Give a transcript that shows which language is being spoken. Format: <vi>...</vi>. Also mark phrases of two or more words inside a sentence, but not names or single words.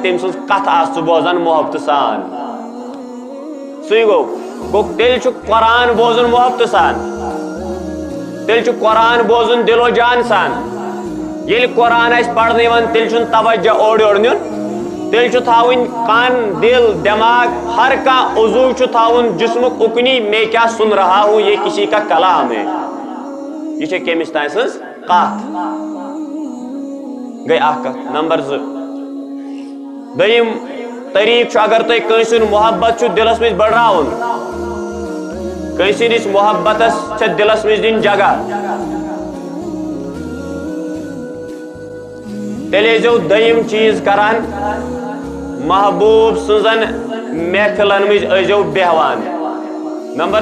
<ks>تٔمۍ سٕنٛز کتھ آس ژٕ بوزان محبتہٕ سان سُے گوٚو تیٚلہِ چھُ قرآن بوزُن محبتہٕ سان تیٚلہِ چھُ قرآن بوزُن دِلو جان سان ییٚلہِ قرآن آسہِ پرنہٕ یِوان تیٚلہِ چھُنہٕ توجہ اورٕ یورٕ نیُن تیٚلہِ چھُ تھاوٕنۍ کن دل دٮ۪ماغ ہر کانٛہہ عضو چھُ تھاوُن جسمُک اُکنی</ks> <ur>میں کیا سن رہا ہوں یہ کسی کا کلام ہے</ur> <ks>یہ چھِ کٔمِس تانۍ سٕنٛز کتھ گٔے اکھ کتھ نمبر 2 دوٚیِم طریٖقہٕ چھُ اگر تۄہہِ کٲنٛسہِ ہُنٛد محبت چھُ دلس منٛز بڑراوُن کٲنٛسہِ ہٕنٛدِس محبتس چھےٚ دلس منٛز دِنۍ جگہ تیٚلہِ ٲسۍزیو دوٚیِم چیٖز کران محبوب سٕنٛزن محفلن منٛز ٲسۍزیو بیہوان نمبر</ks>